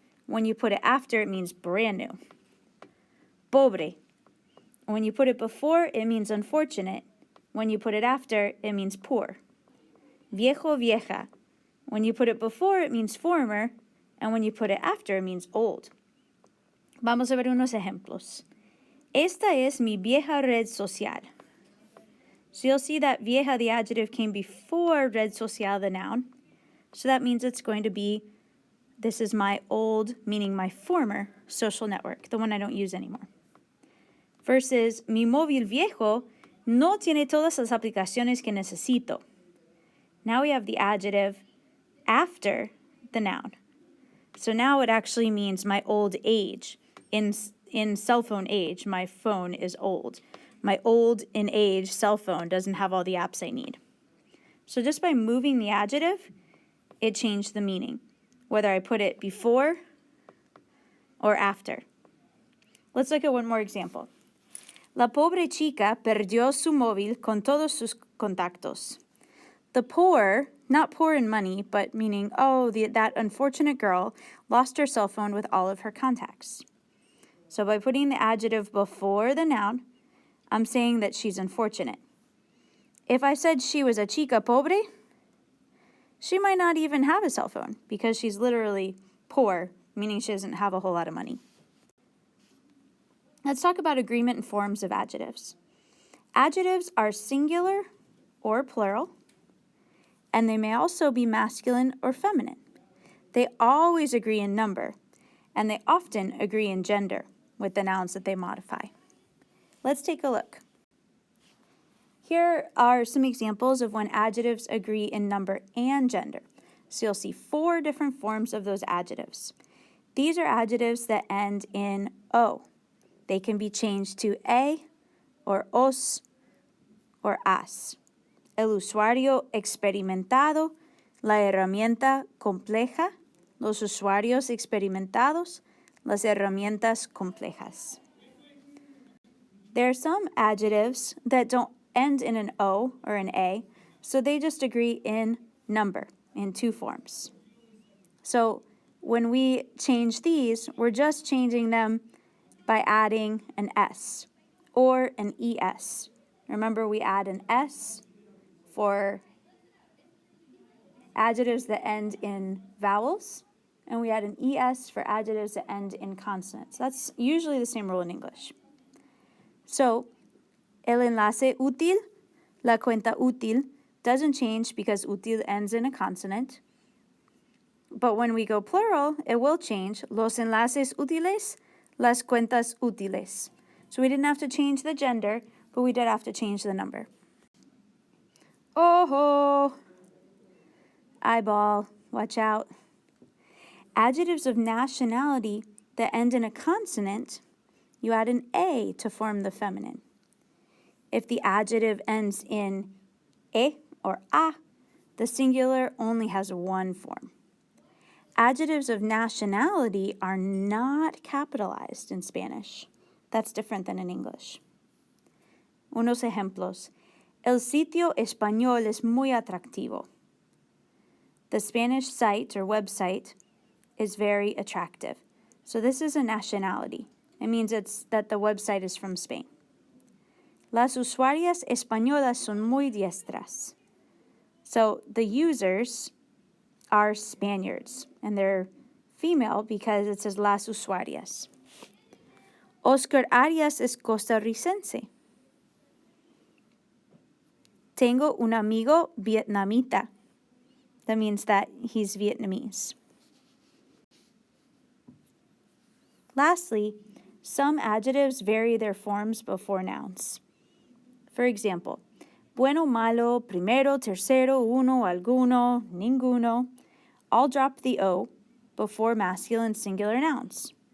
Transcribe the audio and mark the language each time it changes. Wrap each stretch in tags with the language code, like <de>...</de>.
<en>When you put it after, it means brand new. Pobre. When you put it before, it means unfortunate. When you put it after, it means poor. Viejo, vieja. When you put it before, it means former. And when you put it after, it means old.</en> <es>Vamos a ver unos ejemplos. Esta es mi vieja red social.</es> <en>So you'll see that vieja, the adjective, came before red social, the noun. So that means it's going to be, this is my old, meaning my former, social network, the one I don't use anymore.</en> <es>Versus, mi móvil viejo no tiene todas las aplicaciones que necesito.</es> <en>Now we have the adjective after the noun. So now it actually means my old age. In cell phone age, my phone is old. My old in age cell phone doesn't have all the apps I need. So just by moving the adjective, it changed the meaning, whether I put it before or after. Let's look at one more example.</en> <es>La pobre chica perdió su móvil con todos sus contactos.</es> <en>The poor, not poor in money, but meaning, that unfortunate girl lost her cell phone with all of her contacts. So by putting the adjective before the noun, I'm saying that she's unfortunate. If I said she was a</en> <es>chica pobre,</es> <en>she might not even have a cell phone because she's literally poor, meaning she doesn't have a whole lot of money. Let's talk about agreement and forms of adjectives. Adjectives are singular or plural, and they may also be masculine or feminine. They always agree in number, and they often agree in gender with the nouns that they modify. Let's take a look. Here are some examples of when adjectives agree in number and gender. So you'll see 4 different forms of those adjectives. These are adjectives that end in O. They can be changed to a, or os, or as.</en> <es>El usuario experimentado, la herramienta compleja, los usuarios experimentados, las herramientas complejas.</es> <en>There are some adjectives that don't end in an O or an A, so they just agree in number in 2 forms. So when we change these, we're just changing them by adding an S or an ES. Remember, we add an S for adjectives that end in vowels, and we add an ES for adjectives that end in consonants. That's usually the same rule in English. So,</en> <es>el enlace útil, la cuenta útil,</es> <en>doesn't change because útil ends in a consonant. But when we go plural, it will change.</en> <es>Los enlaces útiles, las cuentas útiles.</es> <en>So we didn't have to change the gender, but we did have to change the number. Oh, eyeball, watch out. Adjectives of nationality that end in a consonant, you add an A to form the feminine. If the adjective ends in e or a, the singular only has 1 form. Adjectives of nationality are not capitalized in Spanish. That's different than in English.</en> <es>Unos ejemplos. El sitio español es muy atractivo.</es> <en>The Spanish site or website is very attractive. So this is a nationality. It means that the website is from Spain.</en> <es>Las usuarias españolas son muy diestras.</es> <en>So the users are Spaniards, and they're female because it says</en> <es>las usuarias. Oscar Arias es costarricense. Tengo un amigo vietnamita.</es> <en>That means that he's Vietnamese. Lastly, some adjectives vary their forms before nouns. For example, bueno, malo, primero, tercero, uno, alguno, ninguno, all drop the O before masculine singular nouns.</en>